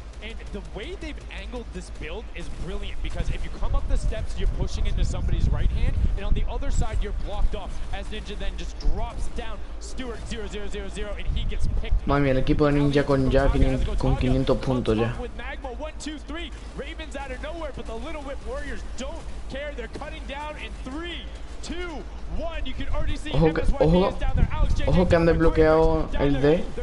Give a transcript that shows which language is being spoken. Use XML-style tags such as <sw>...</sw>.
<en>And the way they've angled this build is brilliant because if you come up the steps, you're pushing into somebody's right hand, and on the other side, you're blocked off. As Ninja then just drops down, Stewart 0-0-0-0, and he gets picked.</en> <es>Madre mía, el equipo de Ninja con 500 puntos ya.</es> <en>With Magma 1-2-3, Ravens out of nowhere, but the Little Whip Warriors don't care. They're cutting down in 3, 2, 1. You can already see</en> <es>Ojo que han desbloqueado el D.</es>